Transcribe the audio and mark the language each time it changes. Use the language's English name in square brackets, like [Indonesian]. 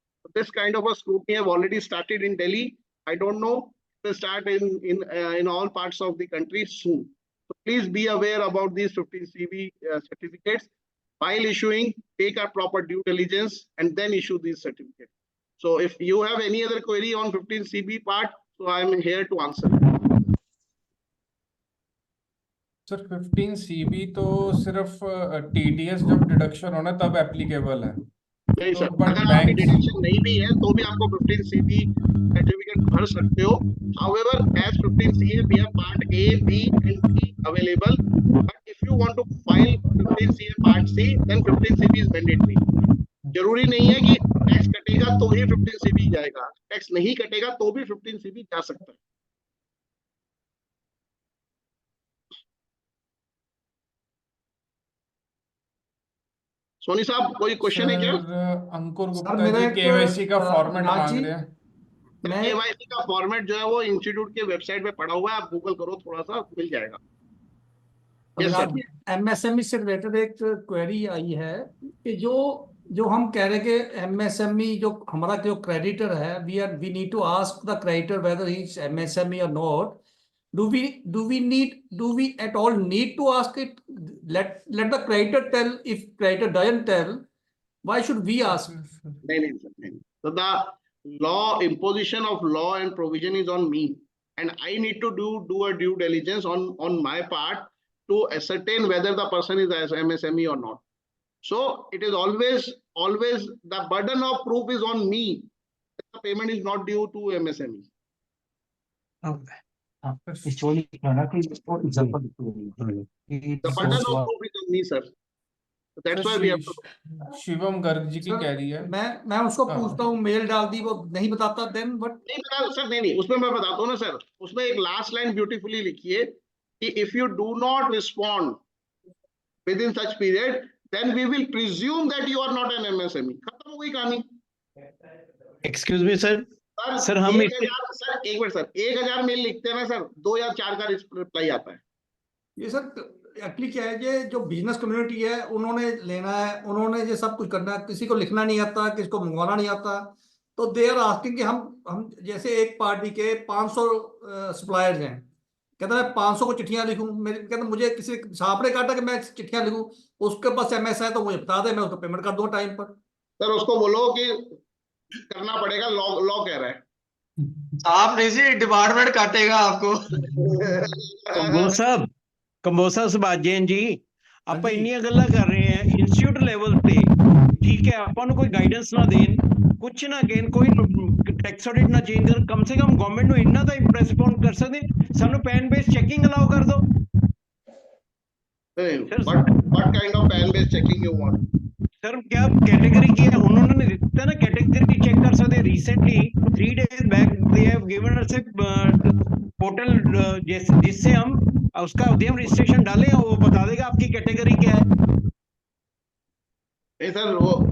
[English] So this kind of a scrutiny have already started in Delhi. I don't know, it will start in all parts of the country soon. So please be aware about these 15 CB certificates. While issuing, take a proper due diligence and then issue these certificates. So if you have any other query on 15 CB part, so I am here to answer. [Hindi] Sir 15 CB तो सिर्फ TDS जब deduction होना तब applicable है. नहीं sir, [English] but [Hindi] अगर आपकी [English] banks- [Hindi] deduction नहीं भी है तो भी आपको 15 CB सर्टिफिकेट भर सकते हो. [English] However, as 15 CA, we have part A, B and C available. But if you want to file 15 CA part C, then 15 CB is mandatory. [Hindi] जरूरी नहीं है कि टैक्स कटेगा तो ही 15 CB जाएगा. टैक्स नहीं कटेगा तो भी 15 CB जा सकता है. सोनी साहब कोई क्वेश्चन है क्या? सर अंकुर गुप्ता मेरा जी एक, केवाईसी का फॉर्मेट राज मांग जी, रहे हैं. मैं केवाईसी का फॉर्मेट जो है वो इंस्टीट्यूट के वेबसाइट पे पड़ा हुआ है, आप गूगल करो थोड़ा सा मिल जाएगा. [English] Yes, sir. [Hindi] MSME से रिलेटेड एक क्वेरी आई है कि जो हम कह रहे हैं कि MSME जो हमारा जो क्रेडिटर है, [English] We need to ask the creditor whether he is MSME और not. Do we at all need to ask it? Let the creditor tell. If creditor doesn't tell, why should we ask? [Hindi] नहीं sir, नहीं. [English] So the law, imposition of law and provision is on me, and I need to do a due diligence on my part to ascertain whether the person is as MSME or not. So it is always the burden of proof is on me. The payment is not due to MSME. The burden of proof is on me, sir. So that's why we have to. [Hindi] Shivam Garg ji की sir, कह रही है मैं उसको हाँ। पूछता हूँ, mail डाल दी, वो नहीं बताता देन, बट नहीं बता सर, नहीं उसमें मैं बताता हूँ ना सर, उसमें एक लास्ट लाइन ब्यूटीफुली लिखी है कि [English] If you do not respond within such period then we will presume that you are not an MSME. [Hindi] खत्म हो गई कहानी. एक्सक्यूज मी सर, सर हम 1000 सर, एक मिनट सर, 1000 मेल लिखते हैं ना सर, 2 या 4 का रिप्लाई आता है. ये सर एक्चुअली क्या है, ये जो बिजनेस कम्युनिटी है उन्होंने लेना है, उन्होंने ये सब कुछ करना है, किसी को लिखना नहीं आता, किसी को मंगवाना नहीं आता, तो [English] they are asking [Hindi] कि हम जैसे एक पार्टी के 500 सप्लायर्स हैं, कहता है 500 को चिट्ठियां लिखूं, मेरे कहता मुझे किसी सांप ने काटा कि मैं चिट्ठियां लिखूं, उसके पास MS है तो मुझे बता दे, मैं उसको पेमेंट कर दूंगा टाइम पर. सर उसको बोलो कि करना पड़ेगा, लॉ कह रहा है. आप नहीं जी, डिपार्टमेंट काटेगा आपको. [Punjabi] ਕੰਬੋਸਾ ਸੁਭਾਜਨ ਜੀ, ਆਪਾਂ ਇੰਨੀਆਂ ਗੱਲਾਂ ਕਰ ਰਹੇ ਹਾਂ ਇੰਸਟੀਚਿਊਟ ਲੈਵਲ ਤੇ, ਠੀਕ ਹੈ, ਆਪਾਂ ਨੂੰ ਕੋਈ ਗਾਈਡੈਂਸ ਨਾ ਦੇਣ, ਕੁਛ ਨਾ ਕਹਿਣ, ਕੋਈ ਟੈਕਸ ਆਡਿਟ ਨਾ ਚੇਂਜ ਕਰ, ਕਮ ਸੇ ਕਮ ਗਵਰਨਮੈਂਟ ਨੂੰ ਇੰਨਾ ਤਾਂ ਇੰਪ੍ਰੈਸ ਕਰ ਸਕਦੇ, ਸਾਨੂੰ ਪੈਨ ਬੇਸ ਚੈਕਿੰਗ ਅਲਾਉ ਕਰ ਦਿਓ. [English] What kind of pen based checking you want? [Hindi] Sir क्या कैटेगरी की है, उन्होंने दिया ना कैटेगरी चेक कर सकते. Recently [English] 3 days back they have given us portal [Hindi] जिससे हम उसका उद्यम रजिस्ट्रेशन डालें, वो बता देगा आपकी कैटेगरी क्या है. सर वो